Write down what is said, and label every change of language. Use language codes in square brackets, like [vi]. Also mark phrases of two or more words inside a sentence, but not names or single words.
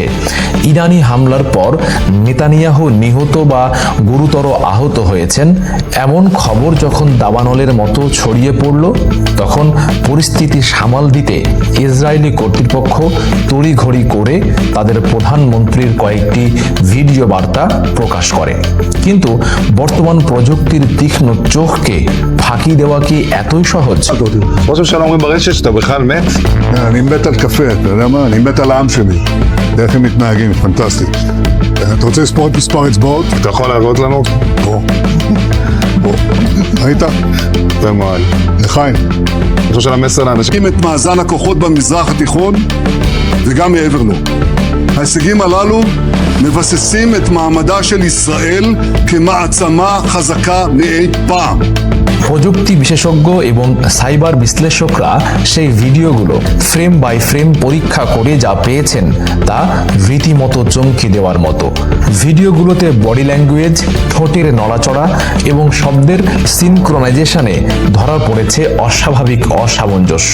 [bn] ইরানি হামলার পর নেতানিয়াহু নিহত বা গুরুতর আহত হয়েছেন এমন খবর যখন দাবানলের মতো ছড়িয়ে পড়ল, তখন পরিস্থিতি সামাল দিতে ইসরায়েলি কর্তৃপক্ষ তড়িঘড়ি করে তাদের প্রধানমন্ত্রীর কয়েকটি ভিডিও বার্তা প্রকাশ করে। কিন্তু বর্তমান প্রযুক্তির তীক্ষ্ণ চোখকে ফাঁকি দেওয়া কি এতই সহজ? [he] ראש הממשלה אומרים ברשת שאתה בכלל מת. אני מת על קפה, אתה יודע מה? אני מת על העם שלי. איך הם מתנהגים, פנטסטי. אתה רוצה לספור את מספר אצבעות? אתה יכול להראות לנו? בוא. בוא. ראית? יפה מאוד. לחיים. ראש הממשלה מסר לאנשים. את מאזן הכוחות במזרח התיכון וגם מעבר לו. ההישגים הללו מבססים את מעמדה של ישראל כמעצמה חזקה מאי פעם. [bn] প্রযুক্তি বিশেষজ্ঞ এবং সাইবার বিশ্লেষকরা সেই ভিডিওগুলো [en] frame by frame [bn] পরীক্ষা করে যা পেয়েছেন তা রীতিমতো চমকে দেওয়ার মতো। ভিডিওগুলোতে [en] body language, [bn] ঠোঁটের নড়াচড়া এবং শব্দের সিনক্রোনাইজেশনে ধরা পড়েছে অস্বাভাবিক অসামঞ্জস্য।